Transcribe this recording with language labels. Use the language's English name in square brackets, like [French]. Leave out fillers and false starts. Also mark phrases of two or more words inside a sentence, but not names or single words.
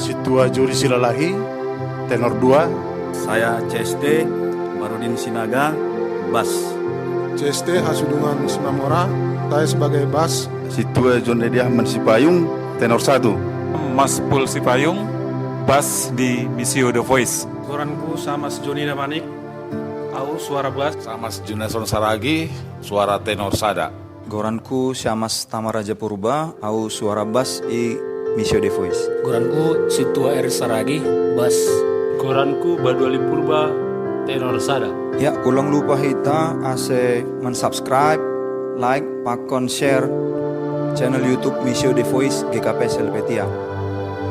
[Indonesian] Situa Juri Silalahi, tenor 2. Saya CST Marudin Sinaga, bass. CST Hasudungan Simamora, saya sebagai bass. Situa John Dedi Ahmad Sipayung, tenor 1. Mas Pul Sipayung, bass di Missio The Voice. [Batak Simalungun] Goranku sama Joni Damanik, au suara bass. Sama Junason Saragi, suara tenor sada. Goranku Syamas Tamaraja Purba, au suara bass i Misio The Voice. Goranku Situa R Saragi, bass. Goranku Baduali Purba, tenor sada. Ya, ulang lupa kita ase mensubscribe, like, pakon share channel YouTube Misio The Voice GKPS Helvetia. Shalom.